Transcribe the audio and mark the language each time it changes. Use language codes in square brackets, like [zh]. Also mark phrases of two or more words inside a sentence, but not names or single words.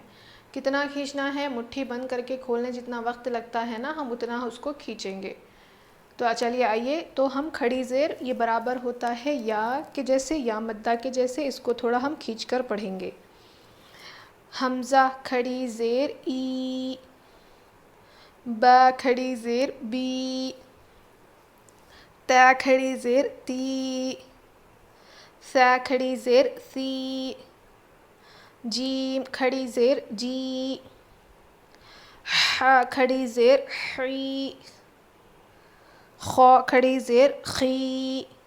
[ur] کتنا کھینچنا ہے؟ مٹھی بند کر کے کھولنے جتنا وقت لگتا ہے نا، ہم اتنا اس کو کھینچیں گے. تو چلیے آئیے. تو ہم کھڑی زیر یہ برابر ہوتا ہے یا کے جیسے، یا مدہ کے جیسے. اس کو تھوڑا ہم کھینچ کر پڑھیں گے. حمزہ کھڑی زیر ای. با کھڑی زیر بی. تا کھڑی زیر تی. سا کھڑی زیر سی. جیم کھڑی زیر جی. ح کھڑی زیر حی. خ کھڑی زیر خی.